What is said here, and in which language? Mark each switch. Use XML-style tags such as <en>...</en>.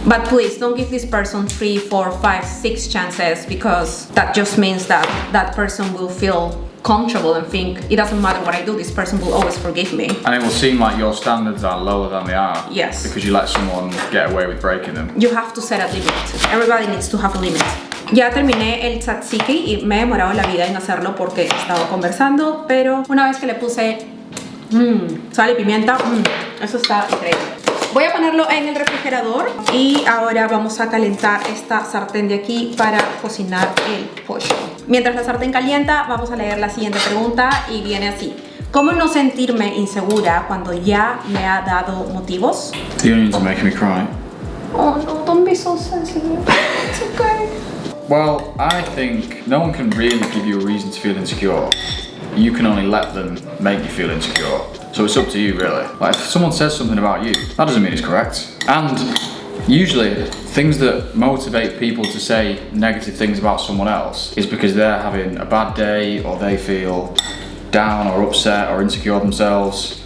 <en>But please don't give this person 3, 4, 5, 6 chances, because that just means that that person will feel comfortable and think it doesn't matter what I do, this person will always forgive me. And it will seem like your standards are lower than they are. Yes. Because you let someone get away with breaking them. You have to set a limit. Everybody needs to have a limit.</en> <es>Ya terminé el tzatziki y me he demorado la vida en hacerlo porque he estado conversando, pero una vez que le puse sal y pimienta, eso está increíble. Voy a ponerlo en el refrigerador y ahora vamos a calentar esta sartén de aquí para cocinar el pollo. Mientras la sartén calienta, vamos a leer la siguiente pregunta y viene así. ¿Cómo no sentirme insegura cuando ya me ha dado motivos?</es> <en>The onions are making me cry. Oh no, don't be so sensitive. It's okay. Well, I think no one can really give you a reason to feel insecure. You can only let them make you feel insecure. So it's up to you, really. Like, if someone says something about you, that doesn't mean it's correct. And usually, things that motivate people to say negative things about someone else is because they're having a bad day, or they feel down or upset or insecure themselves.</en>